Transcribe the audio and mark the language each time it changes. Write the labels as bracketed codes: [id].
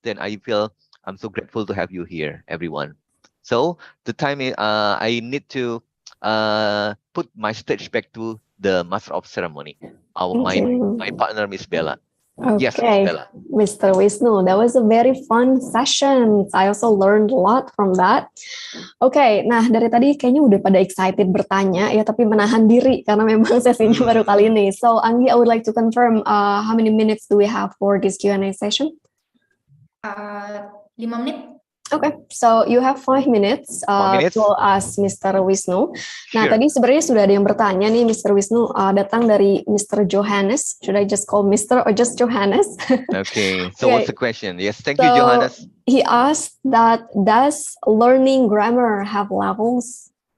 [en] Then I feel I'm so grateful to have you here, everyone. So the time is, I need to put my stage back to the Master of Ceremony, my partner, Miss Bella. Yes, Miss Okay, Bella. Mr. Wisnu, that was a very fun session. I also learned a lot from that. [id] Oke, nah dari tadi kayaknya udah pada excited bertanya ya, tapi menahan diri karena memang sesinya baru kali ini. [en] So, Anggi, I would like to confirm how many minutes do we have for this Q&A session? [id] 5 menit. [en] Okay, so you have 5 minutes, to ask Mr. Wisnu. [id] Nah, tadi sebenarnya sudah ada yang bertanya nih, Mr. [en] Wisnu, [id] datang dari [en] Mr. Johannes. Should I just call Mr. or just Johannes? Okay, so what's the question? Yes, thank you, So, Johannes. He asked that, does learning grammar have levels?